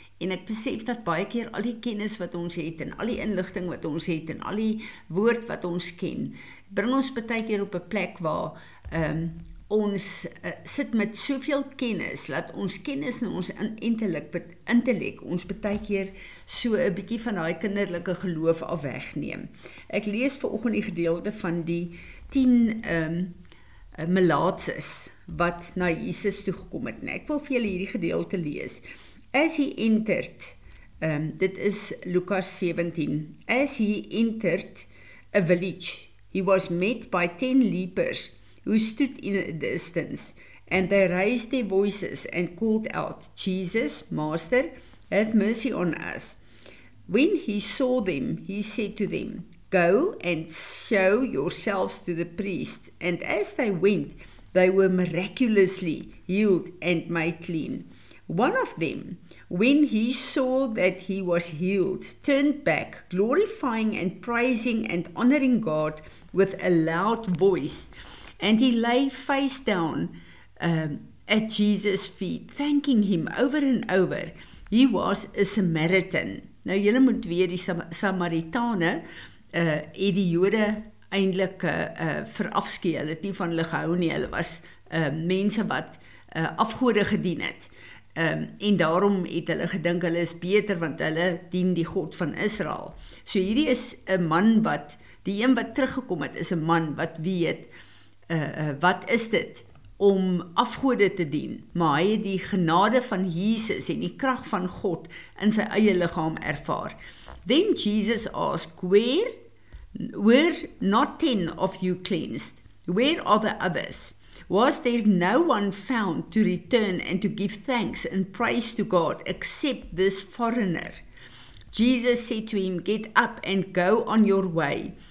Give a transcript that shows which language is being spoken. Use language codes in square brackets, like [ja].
[af] En ek besef dat baie keer al die kennis wat ons het, en al die inligting wat ons het, en al die woord wat ons ken, bring ons baie keer op 'n plek waar ons sit met soveel kennis, dat ons kennis en ons intellek ons baie keer so 'n bietjie van daai kinderlike geloof af wegneem. Ek lees vanoggend die gedeelte van die 10 melaatses wat na Jesus toe gekom het. En ek wil vir julle hierdie gedeelte lees. [en] As he entered, [af] dit is Lukas 17, [en] as he entered a village, he was met by 10 lepers who stood in a distance, and they raised their voices and called out, Jesus, Master, have mercy on us. When he saw them, he said to them, Go and show yourselves to the priest. And as they went, they were miraculously healed and made clean. One of them, when he saw that he was healed, turned back, glorifying and praising and honoring God with a loud voice. And he lay face down at Jesus' feet, thanking him over and over. He was a Samaritan. [af] Nou, julle moet weet, die Samaritane het die Jode eintlik verafskeid. Hulle het nie van hulle gehou nie. Hulle was mense wat afgode gedien het. En daarom het hulle gedink hulle is beter, want hulle dien die God van Israel. So hierdie is 'n man wat, die een wat teruggekom het, is 'n man wat weet, wat is dit om afgode te dien, maar hy het die genade van Jesus en die krag van God in sy eie liggaam ervaar. [en] Then Jesus asked, were not 10 of you cleansed? Where are the others? Was there no one found to return and to give thanks and praise to God except this foreigner? Jesus said to him, Get up and go on your way.